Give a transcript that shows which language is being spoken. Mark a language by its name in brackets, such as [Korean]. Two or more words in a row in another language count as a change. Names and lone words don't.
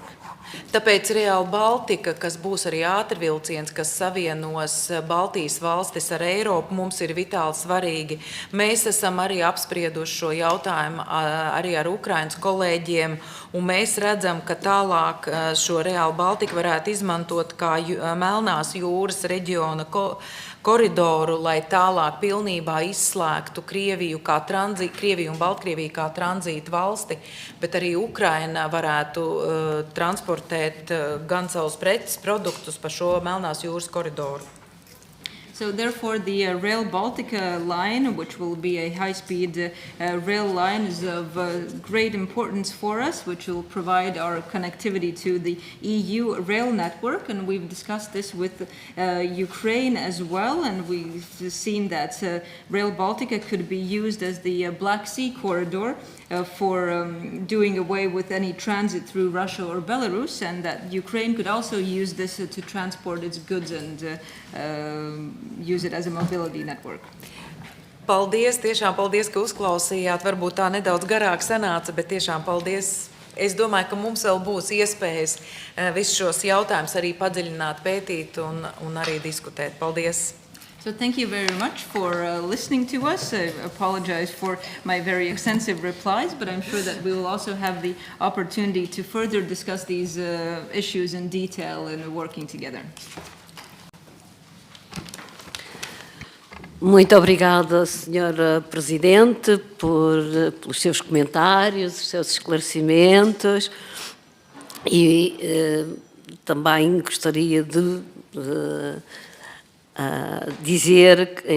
[Latvian] Tāpēc Real Baltica, kas būs arī ātrvilciens, kas savienos Baltijas valstis ar Eiropu, mums ir vitāli svarīgi. Mēs esam arī apspriedumi apsprieduši šo jautājumu arī ar Ukrainas kolēģiem, un mēs redzam, ka tālāk šo Real Baltica varētu izmantot kā Melnās jūras reģiona koridoru, lai tālāk pilnībā izslēgtu Krieviju un Baltkrieviju kā tranzītu valsti, bet arī Ukraina varētu transportēt gan savus preces produktus pa šo Melnās jūras koridoru. [English] So therefore, the Rail Baltica line, which will be a high-speed rail line, is of great importance for us, which will provide our connectivity to the EU rail network. And we've discussed this with Ukraine as well, and we've seen that Rail Baltica could be used as the Black Sea corridor for doing away with any transit through Russia or Belarus, and that Ukraine could also use this to transport its goods and use it as a mobility network. [Latvian] Paldies, tiešām paldies, ka uzklausījāt. Varbūt tā nedaudz garāk sanāca, bet tiešām paldies. Es domāju, ka mums vēl būs iespējas visus šos jautājumus arī padziļināt, pētīt un arī diskutēt. Paldies! [English] So thank you very much for listening to us. I apologize for my very extensive replies, but I'm sure that we will also have the opportunity to further discuss these issues in detail and working together. [Portuguese] Muito obrigada, Sra. Presidente, pelos seus comentários, os seus esclarecimentos e também gostaria de dizer, em